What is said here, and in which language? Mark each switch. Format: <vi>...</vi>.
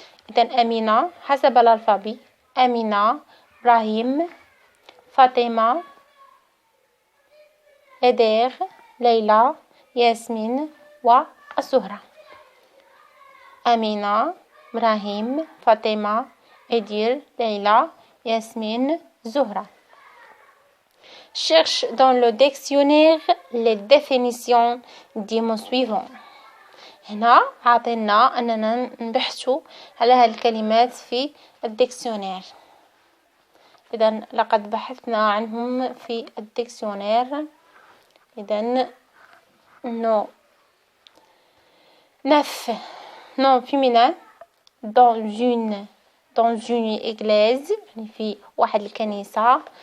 <ar>إذن أمينة حسب الألفابي، أمينة، إبراهيم، فاطمة، إدير، ليلى، ياسمين والزهرة. أمينة، إبراهيم، فاطمة، إدير، ليلى، ياسمين، زهرة.</ar> <fr>Cherche dans le dictionnaire les définitions des mots suivants.</fr> <ar>هنا عطينا أننا نبحثوا على هذه الكلمات في الديكسيونير. إذن لقد بحثنا عنهم في الديكسيونير.</ar> <fr>إذن neuf nom féminin dans une église،</fr> <ar>يعني في واحد الكنيسة.</ar>